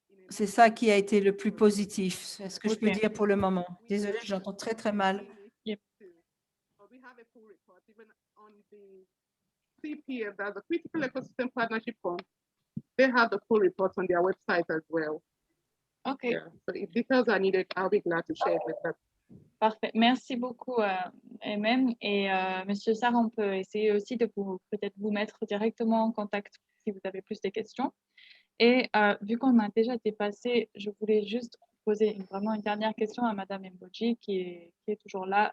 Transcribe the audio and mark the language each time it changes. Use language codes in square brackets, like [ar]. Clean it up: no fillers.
[fr] C'est ça qui a été le plus positif. C'est ce que je peux dire pour le moment. Désolée, j'entends très, très mal. [en] Yep. full report. Even on the CPF, that's the Critical Ecosystem Partnership Fund, they have the full report on their website as well. OK. Yeah. So if details are needed, I'll be glad to share it with them. [fr] Parfait. Merci beaucoup, MM. Et Monsieur Sarr, on peut essayer aussi de peut-être vous mettre directement en contact si vous avez plus de questions. Et vu qu'on a déjà dépassé, je voulais juste poser vraiment une dernière question à Madame Mboji qui est toujours là.